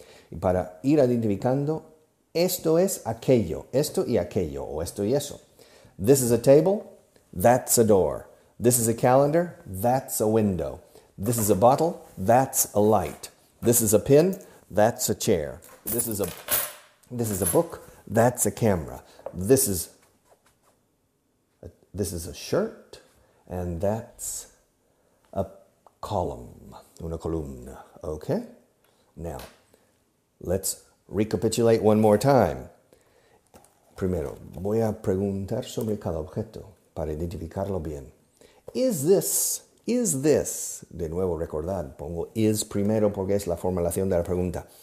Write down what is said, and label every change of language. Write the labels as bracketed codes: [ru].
[es] Y para ir identificando, esto es aquello, esto y aquello, o esto y eso. [en] This is a table, that's a door. This is a calendar, that's a window. This is a bottle, that's a light. This is a pen, that's a chair. This is a book, that's a camera. This is a shirt, and that's a column, [es] una columna, [en] okay? Now, let's recapitulate one more time. [es] Primero, voy a preguntar sobre cada objeto para identificarlo bien. [en] Is this, [es] de nuevo recordad, pongo is primero porque es la formulación de la pregunta.